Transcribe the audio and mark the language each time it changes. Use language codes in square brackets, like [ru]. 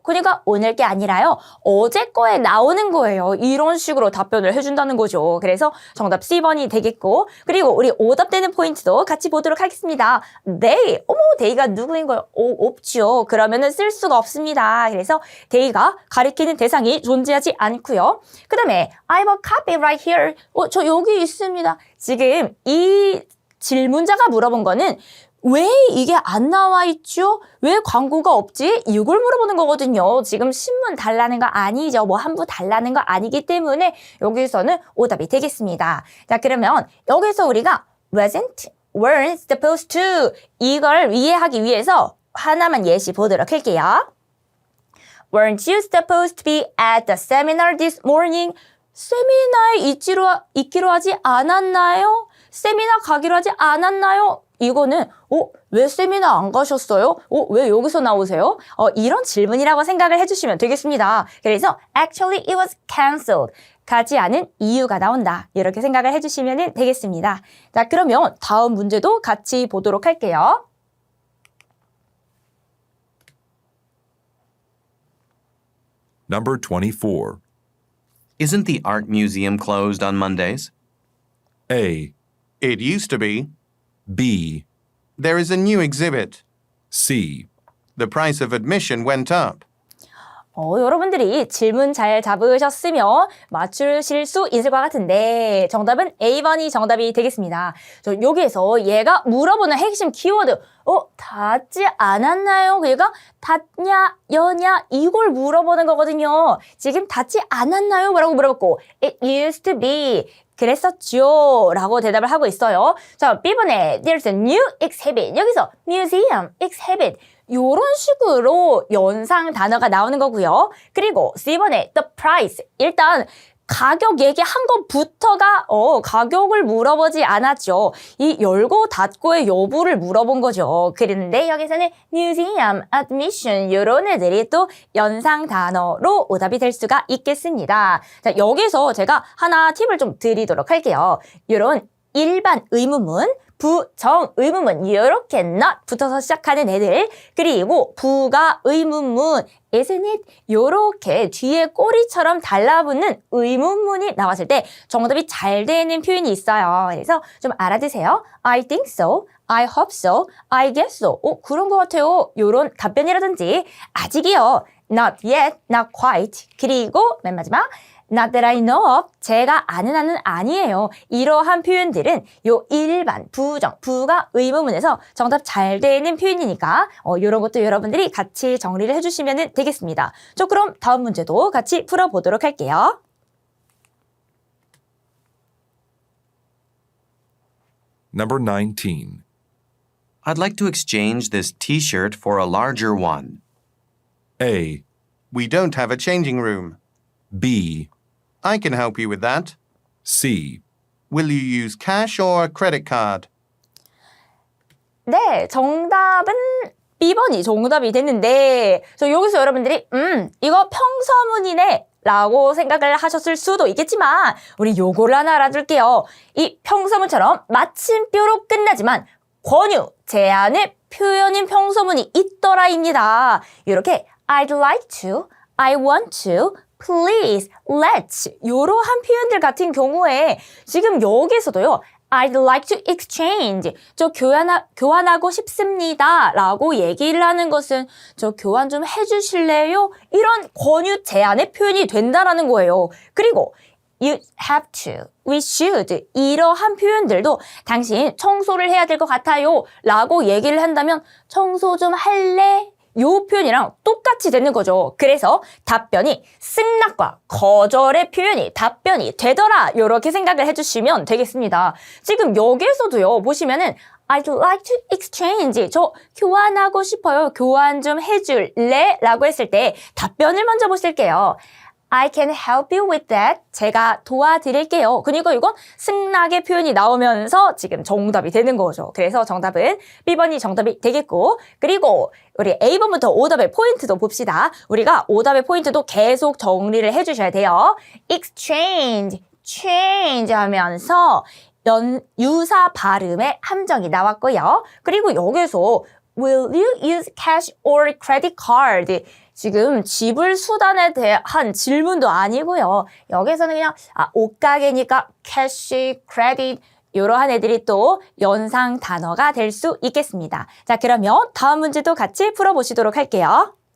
[ko] 그러니까 오늘 게 아니라요. 어제 거에 나오는 거예요. 이런 식으로 답변을 해준다는 거죠. 그래서 정답 C번이 되겠고, 그리고 우리 오답되는 포인트도 같이 보도록 하겠습니다. they, they가 누구인 거예요? 없죠. 그러면은 쓸 수가 없습니다. 그래서 they가 가리키는 대상이 존재하지 않고요. 그 다음에 [en] I have a copy right here. [ko] 저 여기 있습니다. 지금 이 질문자가 물어본 거는 왜 이게 안 나와 있죠? 왜 광고가 없지? 이걸 물어보는 거거든요. 지금 신문 달라는 거 아니죠. 뭐 한 부 달라는 거 아니기 때문에 여기서는 오답이 되겠습니다. 자, 그러면 여기서 우리가 [en] wasn't, weren't supposed to [ko] 이걸 이해하기 위해서 하나만 예시 보도록 할게요. [en] Weren't you supposed to be at the seminar this morning? [ko] 세미나에 있기로 하지 않았나요? 세미나 가기로 하지 않았나요? 이거는 왜 세미나 안 가셨어요? 왜 여기서 나오세요? 이런 질문이라고 생각을 해주시면 되겠습니다. 그래서 [en] actually it was cancelled. [ko] 가지 않은 이유가 나온다. 이렇게 생각을 해주시면 되겠습니다. 자, 그러면 다음 문제도 같이 보도록 할게요. [en] Number 24. Isn't the art museum closed on Mondays? A, It used to be. B, There is a new exhibit. C. The price of admission went up. [ko] 여러분들이 질문 잘 잡으셨으면 맞추실 수 있을 것 같은데 정답은 A번이 정답이 되겠습니다. 여기에서 얘가 물어보는 핵심 키워드 닿지 않았나요? 그러니까 닿냐, 여냐 이걸 물어보는 거거든요. 지금 닿지 않았나요? 라고 물어봤고 [en] It used to be [ko] 그랬었죠 라고 대답을 하고 있어요. 자, B번에 [en] There's a new exhibit. [ko] 여기서 museum, exhibit 이런 식으로 연상 단어가 나오는 거고요. 그리고 C번에 [en] the price. [ko] 일단 가격 얘기한 것부터가 가격을 물어보지 않았죠. 이 열고 닫고의 여부를 물어본 거죠. 그런데 여기서는 museum, admission 이런 애들이 또 연상 단어로 오답이 될 수가 있겠습니다. 자, 여기서 제가 하나 팁을 좀 드리도록 할게요. 이런 일반 의문문, 부정 의문문 이렇게 not 붙어서 시작하는 애들, 그리고 부가 의문문 [en] isn't it [ko] 요렇게 뒤에 꼬리처럼 달라붙는 의문문이 나왔을 때 정답이 잘 되는 표현이 있어요. 그래서 좀 알아두세요. [en] I think so, I hope so, I guess so. [ko] 그런 것 같아요. 요런 답변이라든지 아직이요, [en] not yet, not quite. 그리고 맨 마지막 Not that I know of. [ko] 제가 아는 한은 아니에요. 이러한 표현들은 요 일반, 부정, 부가 의문문에서 정답 잘 되는 표현이니까 이런 것도 여러분들이 같이 정리를 해주시면 되겠습니다. 그럼 다음 문제도 같이 풀어보도록 할게요. [en] Number 19. I'd like to exchange this t-shirt for a larger one. A, We don't have a changing room. B, I can help you with that. C. Will you use cash or a credit card? [ko] 네, 정답은 B번이 정답이 됐는데, 여기서 여러분들이, 이거 평서문이네. 라고 생각을 하셨을 수도 있겠지만, 우리 요거를 하나 알아둘게요. 이 평서문처럼 마침표로 끝나지만, 권유, 제안의 표현인 평서문이 있더라입니다. 이렇게, [en] I'd like to, I want to, please, let's [ko] 이러한 표현들 같은 경우에 지금 여기서도요. [en] I'd like to exchange. [ko] 저 교환하고 싶습니다. 라고 얘기를 하는 것은 저 교환 좀 해주실래요? 이런 권유 제안의 표현이 된다라는 거예요. 그리고 [en] you have to, we should [ko] 이러한 표현들도 당신 청소를 해야 될 것 같아요. 라고 얘기를 한다면 청소 좀 할래? 요 표현이랑 똑같이 되는 거죠. 그래서 답변이 승낙과 거절의 표현이 답변이 되더라. 이렇게 생각을 해주시면 되겠습니다. 지금 여기에서도요. 보시면은 [en] I'd like to exchange. [ko] 저 교환하고 싶어요. 교환 좀 해줄래? 라고 했을 때 답변을 먼저 보실게요. [en] I can help you with that. [ko] 제가 도와드릴게요. 그러니까 이건 승낙의 표현이 나오면서 지금 정답이 되는 거죠. 그래서 정답은 B번이 정답이 되겠고, 그리고 우리 A번부터 오답의 포인트도 봅시다. 우리가 오답의 포인트도 계속 정리를 해주셔야 돼요. exchange, change 하면서 유사 발음의 함정이 나왔고요. 그리고 여기서 [en] will you use cash or credit card? [ko] 지금 지불 수단에 대한 질문도 아니고요. 여기서는 그냥 옷가게니까 캐시, 크레딧 이러한 애들이 또 연상 단어가 될 수 있겠습니다. 자, 그러면 다음 문제도 같이 풀어보시도록 할게요.